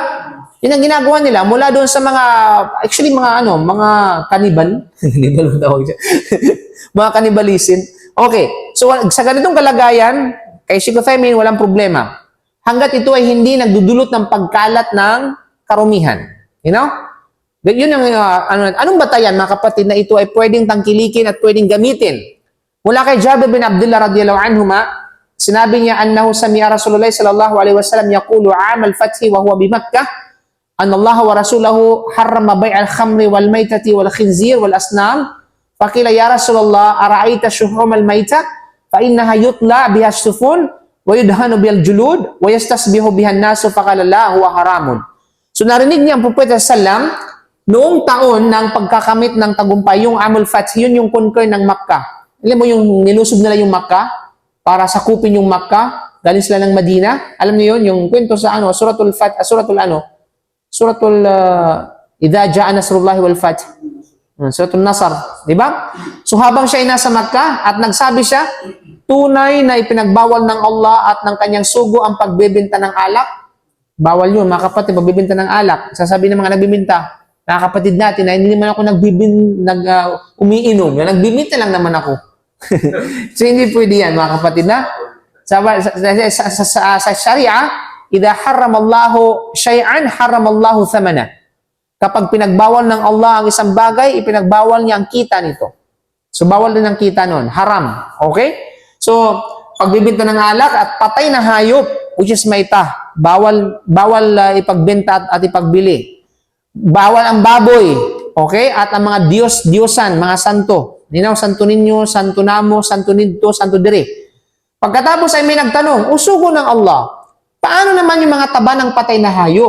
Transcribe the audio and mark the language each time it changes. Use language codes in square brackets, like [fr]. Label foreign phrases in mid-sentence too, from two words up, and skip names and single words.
[tl] Yun ang ginagawa nila mula doon sa mga, actually mga mga kanibal. Kanibal ang tawag dyan. Mga kanibalism. Okay. So sa ganitong kalagayan, kay Sheikh Uthaymin, walang problema. Hanggat ito ay hindi nagdudulot ng pagkalat ng karumihan. [en] You know? [tl] Yun ang, anong batayan, mga kapatid, na ito ay pwedeng tangkilikin at pwedeng gamitin? Mula kay Jabir bin Abdullah [ar] رضي الله عنهما, [tl] sinabi niya, [ar] أنه سمع رسول الله صلى الله عليه وسلم يقول عام الفتح وهو بمكة إن الله ورسوله حرم بيع الخمر والميتة والخنزير والأصنام. فقيل يا رسول الله أرأيت شحوم الميتة? فإنها يطلع بها السفن ويدهن بها الجلود ويستصبح بها الناس فقال لا هو حرام. [tl] So narinig niya ang Propeta sallam noong taon ng pagkakamit ng tagumpay, yung [ar] عام الفتح, [tl] yun yung conquer ng Makkah. Alam mo yung nilusob nila yung Makkah para sakupin yung Makkah, galing sila ng Madina. Alam niyo yun, yung kwento sa suratul Fath, suratul Idza Jaa Nasrullahi wal Fath. Suratul Nasr, di ba? So habang siya ay nasa Makkah at nagsabi siya, tunay na ipinagbawal ng Allah at ng kanyang sugo ang pagbebenta ng alak. Bawal yun, mga kapatid, pagbebenta ng alak. Sasabi ng mga nagbibenta, mga kapatid natin, na hindi naman ako umiinom. Nagbibenta lang naman ako. So hindi pwede yan, mga kapatid na. Sa Sharia, [ar] إذا حرم الله شيئا حرم الله ثمنه. [tl] Kapag pinagbawal ng Allah ang isang bagay, ipinagbawal niya ang kita nito. So, bawal din ang kita nun. Haram. Okay? So, pagbibenta ng alak at patay na hayop, [en] which is maita. [tl] Bawal ipagbenta at ipagbili. Bawal ang baboy, okay? At ang mga Diyos-Diyosan, mga santo. Ninaw, santo ninyo, santo namo, santo nito, santo dire. Pagkatapos ay may nagtanong, usugo ng Allah, paano naman yung mga taba ng patay na hayop?